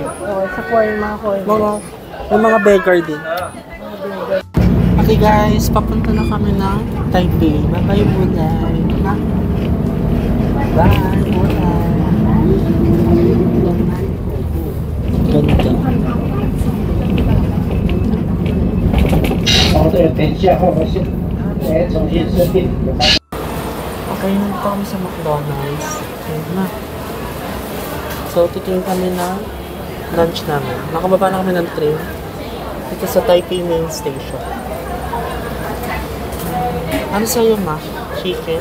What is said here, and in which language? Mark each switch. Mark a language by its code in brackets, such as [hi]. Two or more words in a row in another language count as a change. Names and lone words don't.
[tl] Oo, sa corn, mga corn. May mga beggar din. [en] Okay guys, [tl] papunta na kami ng Taipei. Bye-bye Bulay. Bye Bulay. Ganda. [zh] 好的，等一下后我先来重新设定。 [tl] Okay, nandito kami sa McDonald's. Okay na. So, titingin kami ng lunch namin. Nakababa na kami ng train. Dito sa Taipei Main Station. Ano sa'yo, ma? Chicken?